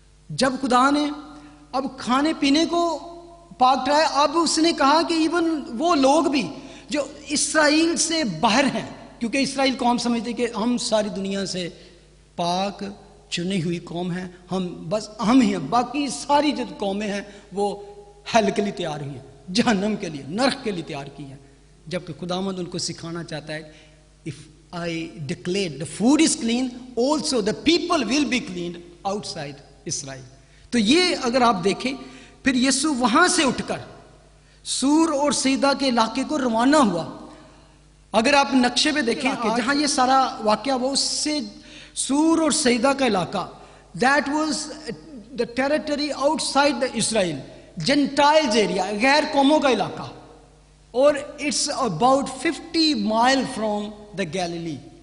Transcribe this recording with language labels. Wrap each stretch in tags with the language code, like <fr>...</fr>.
<ur>جب خدا نے اب کھانے پینے کو پاک ٹھہرایا, اب اس نے کہا کہ ایون وہ لوگ بھی جو اسرائیل سے باہر ہیں, کیونکہ اسرائیل قوم سمجھتے کہ ہم ساری دنیا سے پاک چنی ہوئی قوم ہیں, ہم بس ہم ہی ہیں, باقی ساری جو قومیں ہیں وہ ہیل کے لیے تیار ہوئی ہیں, جہنم کے لیے, نرک کے لیے تیار کی ہیں. جبکہ خداوند ان کو سکھانا چاہتا ہے,</ur> <en>if I declare the food is clean, also the people will be cleaned outside Israel.</en> <ur>تو یہ اگر آپ دیکھیں, پھر یسوع وہاں سے اٹھ کر سور اور سیدا کے علاقے کو روانہ ہوا. اگر آپ نقشے پہ دیکھیں کہ جہاں یہ سارا واقعہ وہ, اس سے سور اور سیدا کا علاقہ,</ur> <en>that was the territory outside the Israel,</en> <ur>Gentiles area, غیر قوموں کا علاقہ, اور</ur> <en>It's about 50 mile from the Galilee.</en>